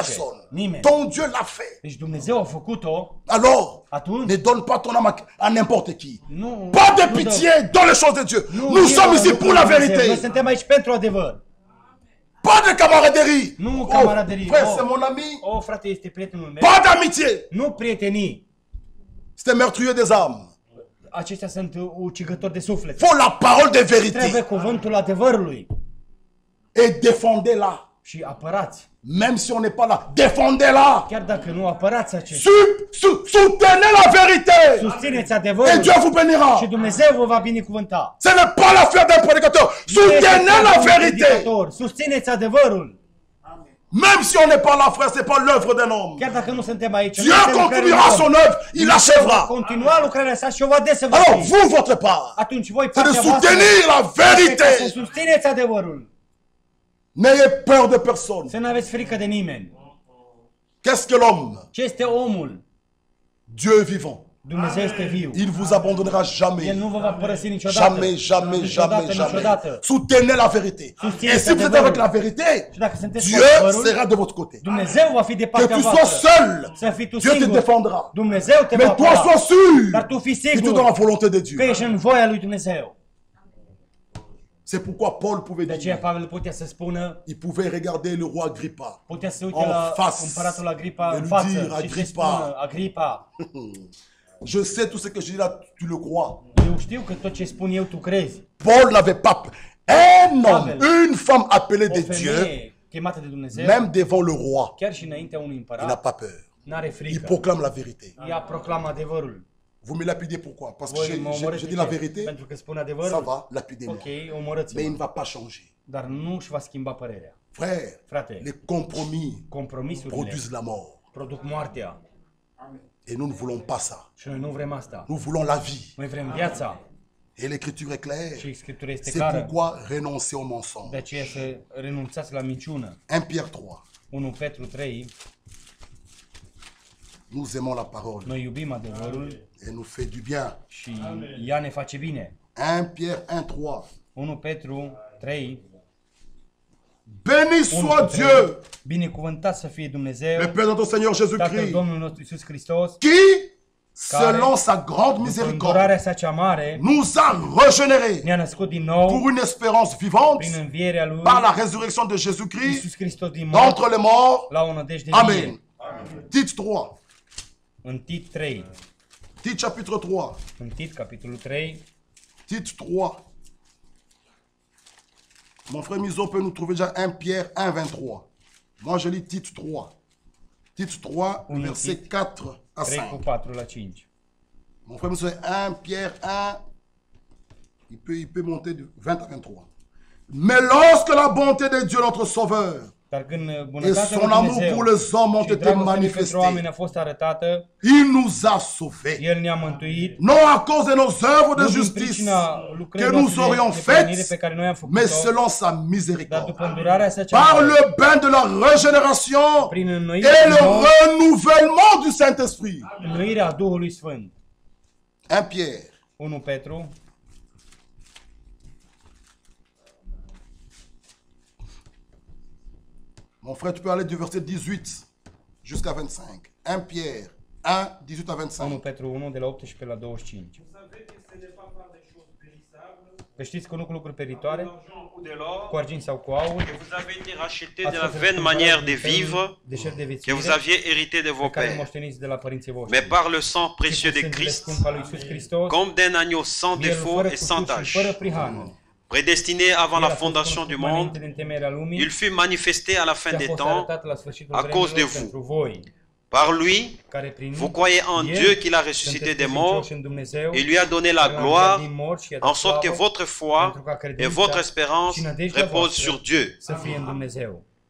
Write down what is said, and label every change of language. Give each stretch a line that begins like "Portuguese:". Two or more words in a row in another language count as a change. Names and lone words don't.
French: Personne.
Romanian: Nimeni.
French: Ton Dieu l'a fait.
Romanian: Deci Dumnezeu a făcut-o.
French: Alors,
Romanian: Atunci,
French: ne donne pas ton âme à n'importe qui.
Romanian: nu,
French: Pas de
Romanian: nu
French: pitié dans les choses de Dieu.
Romanian: Nu,
French: Nous sommes
Romanian: nu,
French: ici
Romanian: nu,
French: pour la
Romanian: Dumnezeu. Noi
French: vérité.
Romanian: suntem aici pentru adevăr.
French: Pas de camaraderie.
Romanian: Nu Oh, camaraderie.
French: frère,
Romanian: Oh.
French: c'est mon ami.
Romanian: O, frate, este prietenul meu.
French: Pas d'amitié.
Romanian: Nu prietenii.
French: C'est meurtrier des âmes.
Romanian: Aceștia sunt ucigători de suflet.
French: Faut la parole de
Romanian: Trebuie
French: vérité.
Romanian: cuvântul adevărului.
French: Et défendez-la.
Romanian: și apărați.
French: Même si on n'est pas là, défendez-la.
Romanian: Chiar dacă nu apărați acest,
French: Soutenez la vérité.
Romanian: susțineți
French: Et
Romanian: adevărul
French: Dieu vous bénira.
Romanian: și Dumnezeu vă va binecuvânta.
French: Ce n'est pas l'affaire d'un prédicateur. Soutenez la vérité.
Romanian: Susțineți adevărul.
French: Même si on n'est pas là, frère, ce n'est pas l'œuvre d'un homme.
Romanian: Chiar dacă nu suntem aici,
French: Dieu continuera son œuvre, il
Romanian: va
French: l'achèvera.
Romanian: continua lucrarea sa și o va
French: Alors,
Romanian: desăvârși.
French: vous, votre part,
Romanian: Atunci voi
French: c'est de
Romanian: partea voastră
French: soutenir la
Romanian: să
French: vérité.
Romanian: susțineți adevărul.
French: N'ayez peur de personne.
Romanian: Să nu aveți frică de nimeni.
French: Qu'est-ce que l'homme?
Romanian: Ce este omul?
French: Dieu est vivant.
Romanian: Dumnezeu este viu.
French: Il vous abandonnera
Romanian: El
French: jamais.
Romanian: nu vă va părăsi niciodată.
French: Jamais, jamais,
Romanian: Niciodată,
French: jamais, jamais.
Romanian: niciodată.
French: Soutenez la vérité.
Romanian: Susțineți
French: Et si vous êtes
Romanian: adevărul.
French: avec la vérité,
Romanian: Și dacă sunteți cu
French: Dieu
Romanian: adevărul,
French: sera de votre côté.
Romanian: Dumnezeu va fi de
French: Que
Romanian: partea
French: tu sois
Romanian: voastră.
French: seul,
Romanian: Să fii tu
French: Dieu te
Romanian: singur.
French: défendra.
Romanian: Dumnezeu te va
French: Mais toi,
Romanian: apăra.
French: sois sûr
Romanian: Dar tu fii
French: que tu es dans la
Romanian: sigur
French: volonté de
Romanian: că
French: Dieu.
Romanian: ești în voia lui Dumnezeu.
French: C'est pourquoi Paul pouvait
Romanian: De aceea
French: dire,
Romanian: Pavel putea să spună,
French: il pouvait regarder le roi Agrippa.
Romanian: putea să uite
French: En
Romanian: la
French: face.
Romanian: împăratul Agripa
French: De
Romanian: în
French: lui
Romanian: față
French: dire,
Romanian: și să
French: Agrippa.
Romanian: spună, Agripa,
French: Je sais tout ce que je dis là, tu le crois.
Romanian: eu știu că tot ce spun eu tu crezi.
French: Paul n'avait pas peur. Un homme,
Romanian: Pavel.
French: une femme appelée
Romanian: O
French: de Dieu,
Romanian: femeie chemată de Dumnezeu,
French: même devant le roi,
Romanian: chiar și înaintea unui
French: il n'a
Romanian: împărat,
French: pas peur.
Romanian: n-are
French: Il
Romanian: frică.
French: proclame la vérité.
Romanian: Ea proclamă adevărul.
French: Vous me lapidez pourquoi? Parce que
Romanian: Voi mă omorâți
French: j'ai
Romanian: de
French: dit la
Romanian: ce?
French: vérité,
Romanian: Pentru că spun
French: ça adevărul? va, lapidez-moi.
Romanian: Ok,
French: Mais il
Romanian: omorâți-mă.
French: ne va pas changer.
Romanian: Dar nu își va schimba părerea.
French: Frère,
Romanian: Frate,
French: les compromis
Romanian: compromisurile
French: produisent la mort.
Romanian: produc moartea.
French: Et nous ne voulons pas ça.
Romanian: Și noi nu vrem asta.
French: Nous voulons la vie.
Romanian: Noi vrem viața.
French: Et l'écriture est claire.
Romanian: Și Scriptura este
French: C'est
Romanian: clară.
French: pourquoi renoncer au
Romanian: De mensonge. aceea să renunțați la minciună.
French: 1 Pierre 3.
Romanian: 1 Petru 3,
French: Nous aimons la parole
Romanian: noi iubim adevărul
French: et nous fait du bien.
Romanian: și ea ne face bine.
French: 1 Pierre 1, 3.
Romanian: 1 Petru 3,
French: Béni
Romanian: 1 soit cu
French: Dieu,
Romanian: 3, binecuvântat să fie Dumnezeu,
French: le Père de notre Seigneur
Romanian: Tatăl
French: Jésus-Christ,
Romanian: Domnului nostru Iisus Hristos,
French: qui, selon sa grande
Romanian: după
French: miséricorde,
Romanian: îndurarea sa cea mare,
French: nous a régénérés
Romanian: ne-a născut din nou
French: pour une espérance vivante
Romanian: prin învierea Lui,
French: par la résurrection de Jésus-Christ
Romanian: Iisus Hristos din mort,
French: d'entre les morts.
Romanian: la o nădejde
French: Amen.
Romanian: vie.
French: Tite 3.
Romanian: În Tit 3,
French: Tite chapitre 3.
Romanian: în Tit capitolul 3,
French: Tite 3. Mon frère Mizo peut nous trouver déjà 1 Pierre 1, 23. Moi, je lis Tite 3. Tite 3, Oui, verset Tite 4 à 3 5.
Romanian: cu 4 la 5.
French: Mon frère Mizo, 1 Pierre 1, il peut monter de 20 à 23. Mais lorsque la bonté de Dieu, notre Sauveur,
Romanian: Dar când
French: et
Romanian: bunătatea
French: son
Romanian: lui
French: amour
Romanian: Dumnezeu
French: pour les hommes ont
Romanian: și
French: été
Romanian: dragostea lui pentru
French: manifestés,
Romanian: oameni a fost arătată,
French: il nous a sauvés.
Romanian: El ne-a mântuit,
French: Non à cause de nos œuvres de
Romanian: nu din
French: justice
Romanian: pricina
French: que
Romanian: lucrării
French: nous
Romanian: noastre
French: aurions
Romanian: de plinire pe
French: faites,
Romanian: care noi am
French: mais
Romanian: făcut-o,
French: selon sa
Romanian: dar
French: miséricorde.
Romanian: după îndurarea sa cea
French: Par
Romanian: mare,
French: le bain de la régénération
Romanian: prin
French: et
Romanian: înnoirea
French: le
Romanian: din nou,
French: renouvellement du Saint-Esprit.
Romanian: înnoirea Duhului Sfânt.
French: 1 Pierre
Romanian: 1 Petru,
French: Mon frère, tu peux aller du verset 18 jusqu'à 25. 1 Pierre 1, 18 à 1 25.
Romanian: Petru 1 de la 18 la 25. Că știți că nu cu lucruri peritoare,
French: Ou de l'or,
Romanian: cu argint sau cu aur,
French: que vous avez été rachetés
Romanian: ați
French: de la
Romanian: fost
French: vaine
Romanian: răscumpărați
French: manière
Romanian: din
French: de
Romanian: felul
French: vivre
Romanian: deșert de
French: que
Romanian: viețuire,
French: vous aviez hérité de vos
Romanian: pe care
French: pères,
Romanian: moșteniți de la părinții voștri.
French: mais par le sang précieux de
Romanian: Sângele
French: Christ,
Romanian: scump al lui Iisus Hristos,
French: comme d'un agneau sans
Romanian: mielul
French: défaut
Romanian: fără
French: et sans
Romanian: cusut și
French: tache,
Romanian: fără prihană.
French: prédestiné avant
Romanian: El a
French: la
Romanian: fost
French: fondation du
Romanian: cunoscut
French: monde,
Romanian: înainte de întemeierea lumii,
French: il fut manifesté à la
Romanian: și
French: fin
Romanian: a
French: des
Romanian: fost
French: temps
Romanian: arătat la sfârșitul
French: à cause de
Romanian: vremilor
French: vous.
Romanian: pentru voi,
French: Par lui,
Romanian: care prin
French: vous croyez en
Romanian: el
French: Dieu qui l'a
Romanian: sunteți
French: ressuscité des
Romanian: credincioși
French: morts
Romanian: în Dumnezeu,
French: et lui a donné la
Romanian: care l-a
French: gloire,
Romanian: înviat din morți și i-a dat
French: en sorte que
Romanian: slavă,
French: votre foi
Romanian: pentru ca
French: et
Romanian: credința
French: votre espérance
Romanian: și nădejdea
French: reposent
Romanian: voastră
French: sur Dieu.
Romanian: să fie în Dumnezeu.